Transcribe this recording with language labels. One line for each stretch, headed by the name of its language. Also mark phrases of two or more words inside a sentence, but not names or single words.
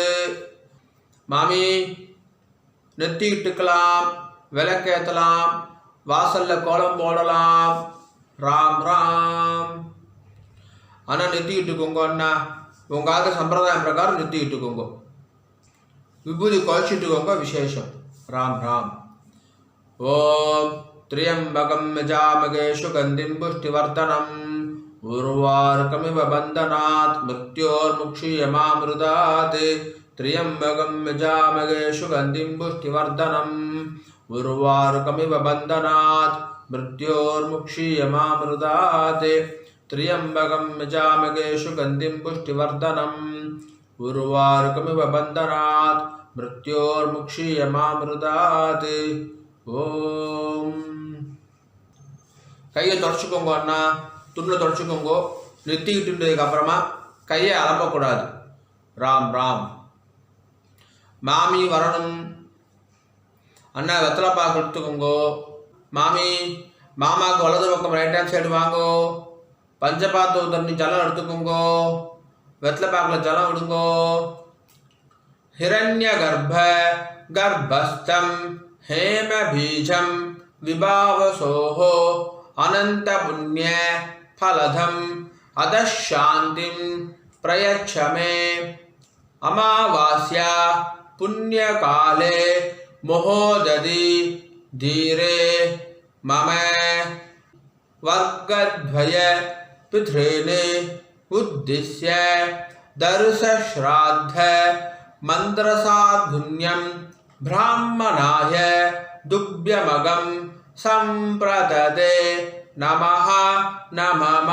Tamil: மாமி நெத்தி இட்டுக்கலாம், விளக்கேற்றலாம், வாசல்ல கோலம் போடலாம். ராம் ராம். ஆனால் நெத்தி இட்டுக்கோங்க. அண்ணா உங்க சம்பிரதாயம் பிரகாரம் நெத்தி இட்டுக்கோங்க. விபூதி குழச்சிட்டுக்கோங்க. விசேஷம். ராம் ராம்.
Sanskrit: ஓம் त्र्यंबकं यजामहे सुगन्धिं पुष्टिवर्धनम् उर्वारुकमिव बन्धनात् मृत्योर्मुक्षीयमामृतात्. त्र्यंबकं यजामहे सुगन्धिं पुष्टिवर्धनम् उर्वारुकमिव बन्धनात् मृत्योर्मुक्षीयमामृतात्. त्र्यंबकं यजामहे सुगन्धिं पुष्टिवर्धनम् उर्वारुकमिव बन्धनात् मृत्योर्मुक्षीयमामृतात्.
Tamil: ஓம். கையை தொடச்சுக்கோங்க. அண்ணா துணில் தொடச்சுக்கோங்க. நெத்திக்கிட்டுன்றதுக்கு அப்புறமா கையை அலம்பக்கூடாது. ராம் ராம். மாமி வரணும். அண்ணா வெத்தலைப்பாக்கு எடுத்துக்கோங்கோ. மாமி மாமாவுக்கு வலது பக்கம்
English: right hand side
Tamil: வாங்கோ. பஞ்சபாத்து தண்ணி ஜலம் எடுத்துக்கோங்கோ. வெத்தலைப்பாக்கில் ஜலம் விடுங்கோ.
Sanskrit: हिरण्य गर्भ गर्भस्थम् हेम बीजम विभावसोहो अनंत पुण्य फलधम अदशांतिं प्रयच्छ मे. अमावास्या पुण्य काले महोदधि धीरे मम वर्गद्वय पितॄन् उद्दिश्य दर्श श्राद्ध मंत्रसाधुन्यं ब्राह्मणाय दुभ्यमगं संप्रददे नमः नमः.